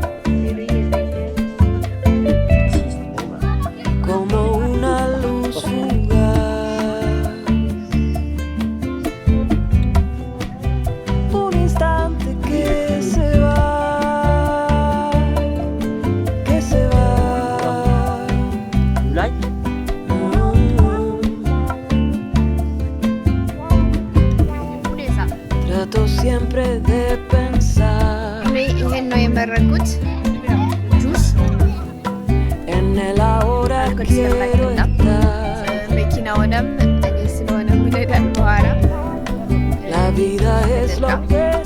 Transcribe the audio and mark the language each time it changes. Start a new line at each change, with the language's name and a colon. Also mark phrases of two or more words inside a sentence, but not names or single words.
Spanish: como una luz fugaz, un instante que se va,
English: Like?
Spanish: Trato siempre de pensar
Amharic: ይሄን ነው የመረኩት ጁስ
Spanish: en el ahora quiero estar.
Amharic: መኪናውንም እኔ ስለሆነ ምንሄዳል በኋላ
Spanish: La vida es lo que